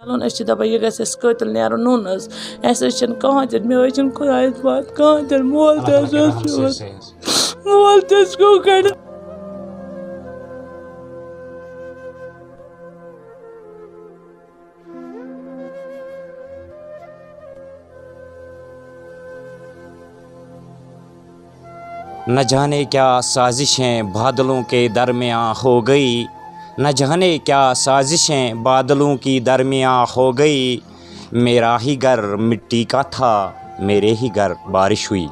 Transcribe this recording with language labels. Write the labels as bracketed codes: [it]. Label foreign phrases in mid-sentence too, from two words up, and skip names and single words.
[ks] أسۍ چھِ دَپان یہِ گژھِ اَسہِ قٲتِل نیرُن نوٚن حظ اَسہِ حظ چھِنہٕ کٕہٕنۍ تہِ مےٚ حظ چھِنہٕ خۄدایَس پَتھ کٕہٕنۍ تہِ مول تہِ حظ اوس مول تہِ حظ گوٚو کَڑِ [ur] نہ جانے کیا سازشیں بادلوں کے درمیاں ہو گئی نہ جانے کیا سازشیں بادلوں کی درمیاں ہو گئی میرا ہی گھر مٹی کا تھا میرے ہی گھر بارش ہوئی.